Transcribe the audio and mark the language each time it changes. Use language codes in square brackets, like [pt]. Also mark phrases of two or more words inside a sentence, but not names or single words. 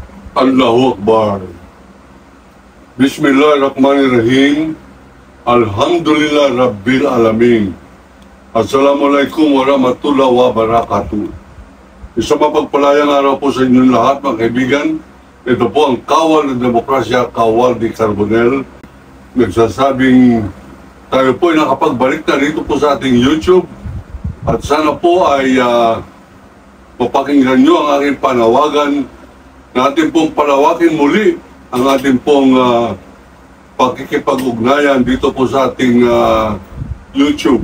[ar] الله أكبر. بسم الله الرحمن الرحيم. الحمد لله رب العالمين. السلام عليكم ورحمة الله وبركاته. [tl] Isang mapagpalayang araw po sa inyong lahat, mga kaibigan. Ito po ang Kawal ng Demokrasya, Kawal di Carbonell. Nagsasabing tayo po ay nakapagbalik na dito po sa ating YouTube. At sana po ay mapakinggan nyo ang aking panawagan na ating pong palawakin muli ang ating pong pakikipag-ugnayan dito po sa ating YouTube.